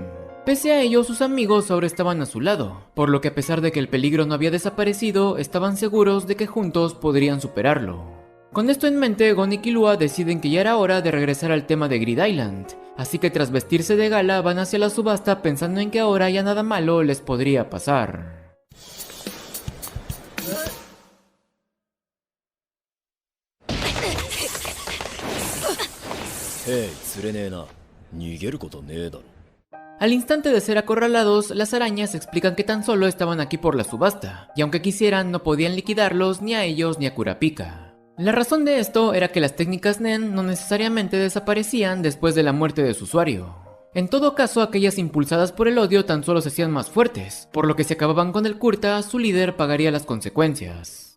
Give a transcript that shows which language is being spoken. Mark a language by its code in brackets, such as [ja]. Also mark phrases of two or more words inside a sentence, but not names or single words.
[es] Pese a ello, sus amigos ahora estaban a su lado, por lo que a pesar de que el peligro no había desaparecido, estaban seguros de que juntos podrían superarlo. Con esto en mente, Gon y Killua deciden que ya era hora de regresar al tema de Grid Island, así que tras vestirse de gala van hacia la subasta pensando en que ahora ya nada malo les podría pasar. [ja] Hey, 釣れねえな。逃げることねえだろ。 [es] Al instante de ser acorralados, las arañas explican que tan solo estaban aquí por la subasta, y aunque quisieran no podían liquidarlos ni a ellos ni a Kurapika. La razón de esto era que las técnicas Nen no necesariamente desaparecían después de la muerte de su usuario. En todo caso, aquellas impulsadas por el odio tan solo se hacían más fuertes, por lo que si acababan con el Kurta, su líder pagaría las consecuencias.